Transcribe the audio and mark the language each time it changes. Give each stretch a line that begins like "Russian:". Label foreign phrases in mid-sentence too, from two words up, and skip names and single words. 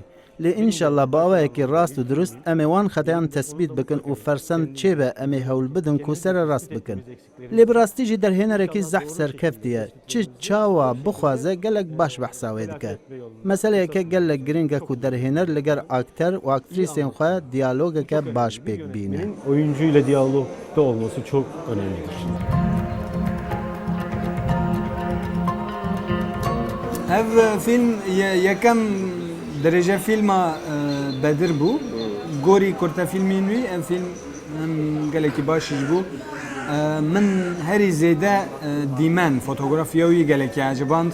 Kurdish: Lê înşallah bi awayekî rast û durust em ê wan xetayan tespît bikin û fersend çêbe em ê hewl bidin ku sere rast bikin. Lê bi rastî jî derhênerekî zehf serkeftiye. Çi çawa bixwaze gelek baş behsa wê dike. Meseleyeke gelek giring e ku derhêner li ger akter û aktrîsên xwe diyalogeke baş pêk bîne.
Turkish: Oyuncuyla diyalogda olması çok önemlidir.
Kurdish: Ev film yekem derece filma Bedir bû. Gorî kurta filmên wî ev film hem gelekî baş jî bû. Min herî zêde dîmen fotografiya wî gelekî eciband.